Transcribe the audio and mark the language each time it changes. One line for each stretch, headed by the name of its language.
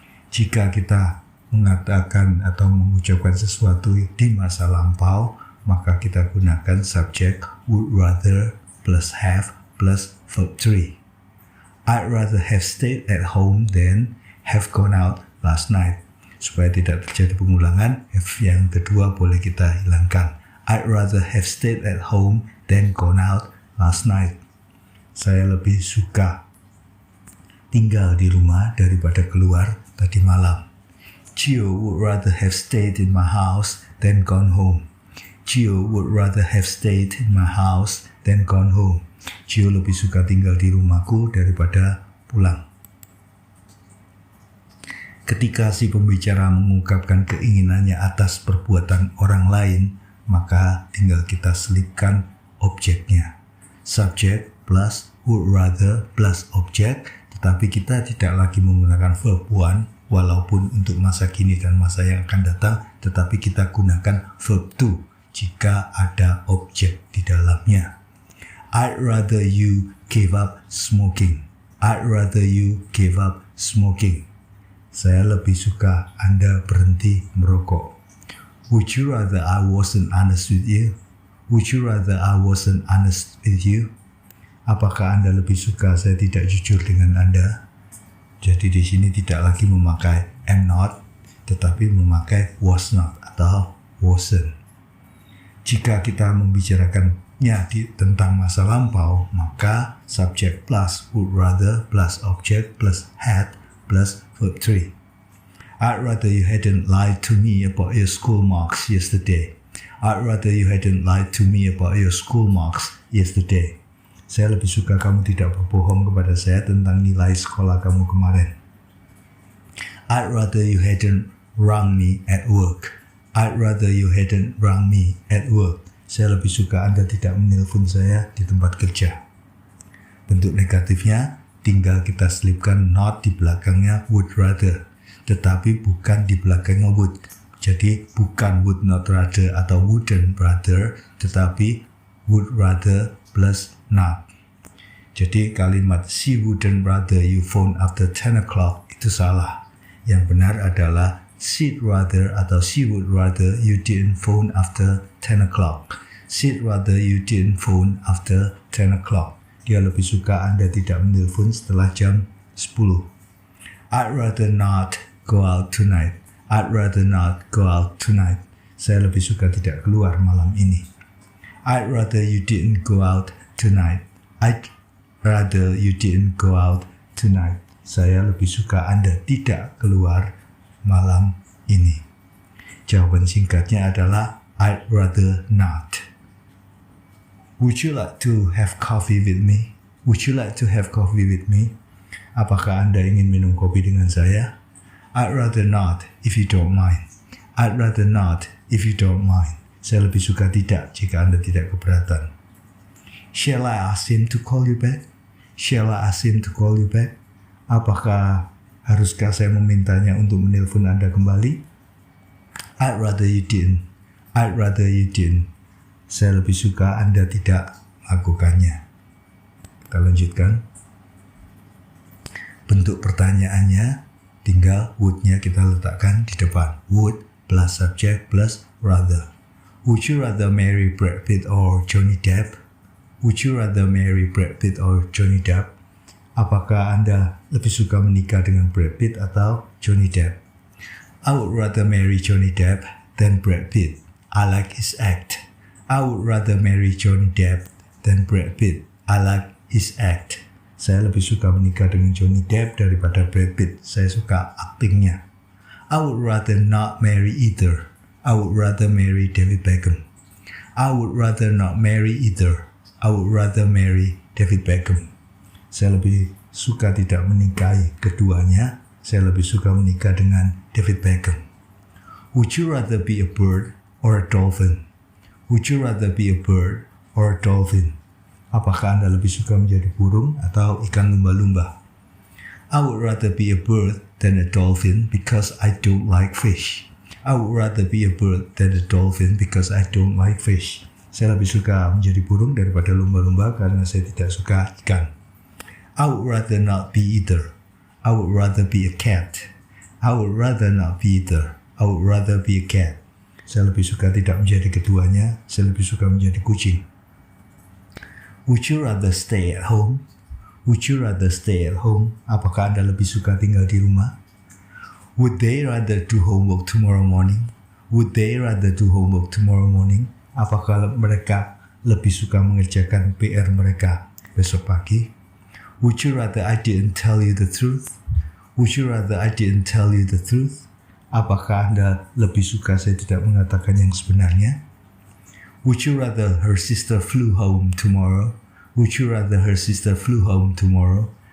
Indonesian: Jika kita mengatakan atau mengucapkan sesuatu di masa lampau, maka kita gunakan subjek would rather plus have plus verb 3.
English: I'd rather have stayed at home than have gone out last night.
Indonesian: Supaya tidak terjadi pengulangan, have yang kedua boleh kita hilangkan.
English: I'd rather have stayed at home than gone out last night.
Indonesian: Saya lebih suka tinggal di rumah daripada keluar tadi malam.
English: Gio would rather have stayed in my house than gone home. Gio would rather have stayed in my house than gone home.
Indonesian: Gio lebih suka tinggal di rumahku daripada pulang. Ketika si pembicara mengungkapkan keinginannya atas perbuatan orang lain, maka tinggal kita selipkan objeknya. Subject plus would rather plus objek, tetapi kita tidak lagi menggunakan verb one, walaupun untuk masa kini dan masa yang akan datang, tetapi kita gunakan verb to jika ada objek di dalamnya.
English: I'd rather you give up smoking. I'd rather you give up smoking.
Indonesian: Saya lebih suka Anda berhenti merokok.
English: Would you rather I wasn't honest with you? Would you rather I wasn't honest with you?
Indonesian: Apakah Anda lebih suka saya tidak jujur dengan Anda? Jadi di sini tidak lagi memakai am not, tetapi memakai was not atau wasn't. Jika kita membicarakannya tentang masa lampau, maka subject plus would rather plus object plus had plus verb 3.
English: I'd rather you hadn't lied to me about your school marks yesterday. I'd rather you hadn't lied to me about your school marks yesterday.
Indonesian: Saya lebih suka kamu tidak berbohong kepada saya tentang nilai sekolah kamu kemarin.
English: I'd rather you hadn't rung me at work. I'd rather you hadn't rung me at work.
Indonesian: Saya lebih suka Anda tidak menelpon saya di tempat kerja. Bentuk negatifnya, tinggal kita selipkan not di belakangnya would rather, tetapi bukan di belakangnya would. Jadi bukan
English: would not rather
Indonesian: atau
English: wouldn't rather,
Indonesian: tetapi would rather plus not. Jadi kalimat
English: she wouldn't rather you phone after 10 o'clock
Indonesian: itu salah. Yang benar adalah
English: she'd rather atau she would rather you didn't phone after 10 o'clock. She'd rather you didn't phone after 10 o'clock.
Indonesian: Dia lebih suka Anda tidak menelpon setelah jam 10.
English: I'd rather not go out tonight. I'd rather not go out tonight.
Indonesian: Saya lebih suka tidak keluar malam ini.
English: I'd rather you didn't go out tonight. I'd rather you didn't go out tonight.
Indonesian: Saya lebih suka Anda tidak keluar malam ini. Jawaban singkatnya adalah
English: I'd rather not. Would you like to have coffee with me? Would you like to have coffee with me?
Indonesian: Apakah Anda ingin minum kopi dengan saya?
English: I'd rather not if you don't mind. I'd rather not if you don't mind.
Indonesian: Saya lebih suka tidak jika Anda tidak keberatan.
English: Shall I ask him to call you back? Shall I ask him to call you back?
Indonesian: Apakah haruskah saya memintanya untuk menelpon Anda kembali?
English: I'd rather you didn't. I'd rather you didn't.
Indonesian: Saya lebih suka Anda tidak melakukannya. Kita lanjutkan. Bentuk pertanyaannya tinggal would-nya kita letakkan di depan.
English: Would plus subject plus rather. Would you rather marry Brad Pitt or Johnny Depp? Would you rather marry Brad Pitt or Johnny Depp?
Indonesian: Apakah Anda lebih suka menikah dengan Brad Pitt atau Johnny Depp?
English: I would rather marry Johnny Depp than Brad Pitt. I like his act. I would rather marry Johnny Depp than Brad Pitt. I like his act.
Indonesian: Saya lebih suka menikah dengan Johnny Depp daripada Brad Pitt. Saya suka aktingnya.
English: I would rather not marry either. I would rather marry David Beckham. I would rather not marry either. I would rather marry David Beckham.
Indonesian: Saya lebih suka tidak menikahi keduanya. Saya lebih suka menikah dengan David Beckham.
English: Would you rather be a bird or a dolphin? Would you rather be a bird or a dolphin?
Indonesian: Apakah Anda lebih suka menjadi burung atau ikan lumba-lumba?
English: I would rather be a bird than a dolphin because I don't like fish. I would rather be a bird than a dolphin because I don't like fish.
Indonesian: Saya lebih suka menjadi burung daripada lumba-lumba karena saya tidak suka ikan.
English: I would rather not be either. I would rather be a cat. I would rather not be either. I would rather be a cat.
Indonesian: Saya lebih suka tidak menjadi keduanya. Saya lebih suka menjadi kucing.
English: Would you rather stay at home? Would you rather stay at home?
Indonesian: Apakah Anda lebih suka tinggal di rumah?
English: Would they rather do homework tomorrow morning? Would they rather do homework tomorrow morning?
Indonesian: Apakah mereka lebih suka mengerjakan PR mereka besok pagi?
English: Would you rather I didn't tell you the truth? Would you rather I didn't tell you the truth?
Indonesian: Apakah Anda lebih suka saya tidak mengatakan yang sebenarnya?
English: Would you rather her sister flew home tomorrow? Would you rather her sister flew home tomorrow?